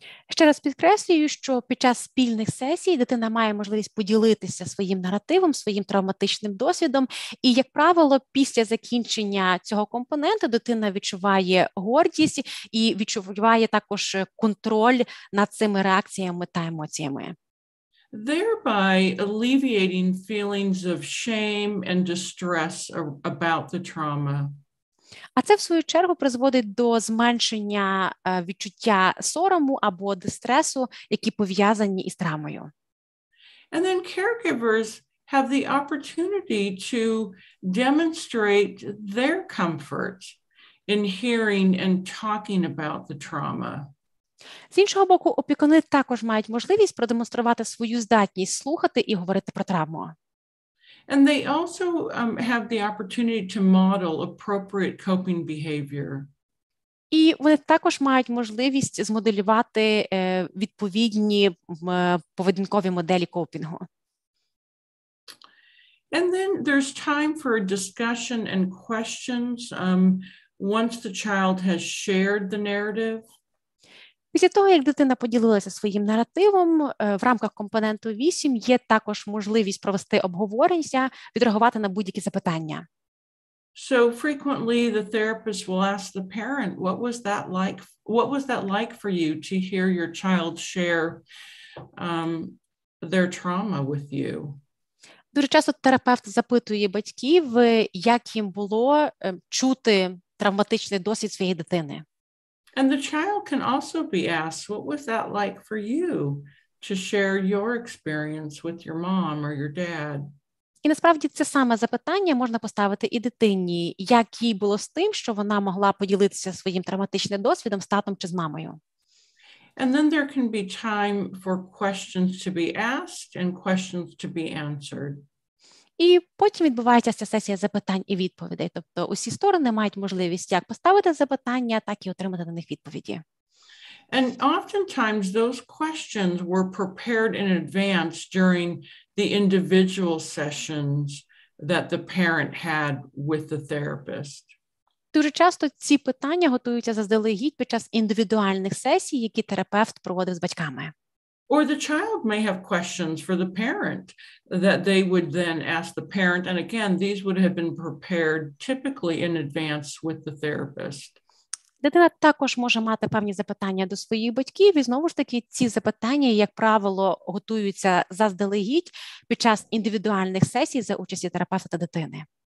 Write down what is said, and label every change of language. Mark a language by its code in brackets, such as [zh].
[uk] Ще раз підкреслюю, що під час спільних сесій дитина має можливість поділитися своїм наративом, своїм травматичним досвідом. І, як правило, після закінчення цього компоненту дитина відчуває гордість і відчуває також контроль над цими реакціями та емоціями. [en] thereby alleviating feelings of shame and distress about the trauma. [uk] А це, в свою чергу, призводить до зменшення відчуття сорому або дистресу, які пов'язані із травмою. [en] And then caregivers have the opportunity to demonstrate their comfort in hearing and talking about the trauma. [uk] З іншого боку, опікуни також мають можливість продемонструвати свою здатність слухати і говорити про травму. [en] And they also have the opportunity to model appropriate coping behavior. [uk] І вони також мають можливість змоделювати відповідні поведінкові моделі копінгу. [en] And then there's time for a discussion and questions once the child has shared the narrative. [uk] Після того, як дитина поділилася своїм наративом, в рамках компоненту 8 є також можливість провести обговорення, відреагувати на будь-які запитання. [en] So frequently the therapist will ask the parent, what was that like for you to hear your child share their trauma with you? [uk] Дуже часто терапевт запитує батьків, як їм було чути травматичний досвід своєї дитини. [en] And the child can also be asked, what was that like for you to share your experience with your mom or your dad? [uk] І насправді це саме запитання можна поставити і дитині, як їй було з тим, що вона могла поділитися своїм травматичним досвідом з татом чи з мамою. [en] And then there can be time for questions to be asked and questions to be answered. [uk] І потім відбувається ця сесія запитань і відповідей. Тобто усі сторони мають можливість як поставити запитання, так і отримати на них відповіді. [en] And oftentimes those questions were prepared in advance during the individual sessions that the parent had with the therapist. [uk] Дуже часто ці питання готуються заздалегідь під час індивідуальних сесій, які терапевт проводив з батьками. [en] Or the child may have questions for the parent that they would then ask the parent. And again, these would have been prepared typically in advance with the therapist. [uk] Дитина також може мати певні запитання до своїх батьків, і знову ж таки ці запитання, як правило, готуються заздалегідь під час індивідуальних сесій за участі терапевта та дитини.